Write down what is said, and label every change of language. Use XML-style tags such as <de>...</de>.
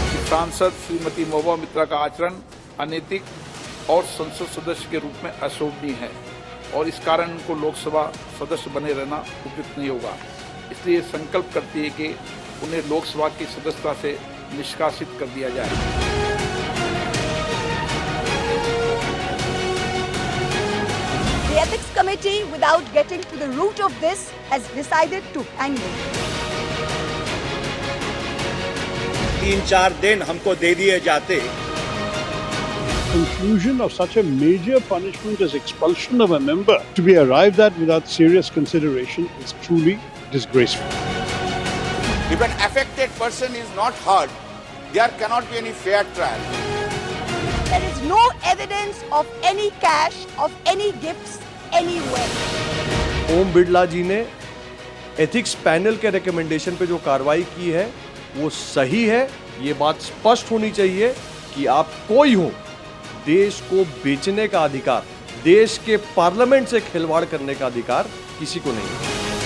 <hi>सांसद श्रीमती महुआ मोइत्रा का आचरण अनैतिक और संसद सदस्य के रूप में अशोभनीय है और इस कारण उनको लोकसभा सदस्य बने रहना उपयुक्त नहीं होगा। इसलिए संकल्प करती है कि उन्हें लोकसभा की सदस्यता से निष्कासित कर दिया जाए।</hi> <en>The Ethics Committee, without getting to the root of this, has decided to hang him.</en> <hi>3-4 दिन हमको दे दिए जाते।</hi> <en>Conclusion of such a major punishment as expulsion of a member to be arrived at without serious consideration is truly disgraceful. If an affected person is not heard, there cannot be any fair trial. There is no evidence of any cash, of any gifts anywhere.</en> <hi>Om Birla जी ने ethics panel के recommendation पे जो कार्रवाई की है वो सही है। ये बात स्पष्ट होनी चाहिए कि आप कोई हो, देश को बेचने का अधिकार, देश के पार्लियामेंट से खिलवाड़ करने का अधिकार किसी को नहीं है।</hi>